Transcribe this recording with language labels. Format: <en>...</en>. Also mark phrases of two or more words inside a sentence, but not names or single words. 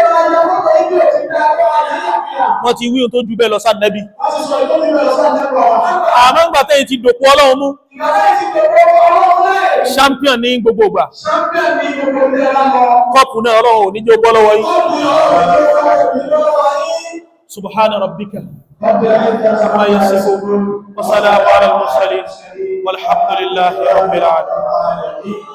<yo>Wọ́n ti wí ohun tó jù bẹ́ẹ̀ lọ sáà Nẹ́bí. Àmọ́ ń gbà tẹ́yìn ti dòpò Ọlọ́run mú. Champion ní gbogbo ìgbà. Kọ́pù náà Ọlọ́run ò ní jẹ́ ó bọ́ lọ́wọ́ yín.</yo> <ar>سبحان ربك عما يصفون وسلام على المرسلين والحمد لله رب العالمين.</ar>